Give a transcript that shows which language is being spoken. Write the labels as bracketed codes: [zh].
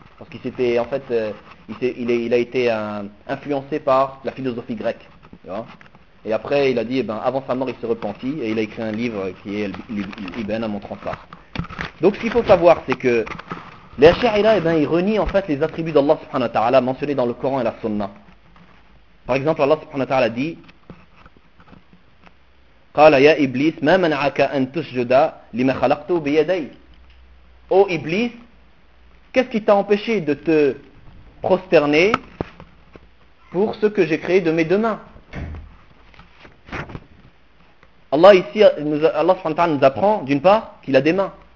[fr] Parce qu'il s'était, en fait, il a été influencé par la philosophie grecque. Tu vois? Et après, il a dit, eh ben, avant sa mort, il s'est repenti et il a écrit un livre qui est l'Ibn en montrant ça. Donc, ce qu'il faut savoir, c'est que les Asha'ira, eh ben, ils renient en fait les attributs d'Allah subhanahu wa ta'ala mentionnés dans le Coran et la Sunna. Par exemple, Allah subhanahu wa ta'ala dit, [ar] قَالَ يَا إِبْلِيسِ مَا مَنَعَكَ أَن تُسْجُدَ لِمَا خَلَقْتُ بِيَدَيْهِ. [fr] Ô Iblis, qu'est-ce qui t'a empêché de te prosterner pour ce que j'ai créé de mes deux mains? Allah ici, Allah subhanahu wa ta'ala nous apprend, d'une part, qu'il a des mains.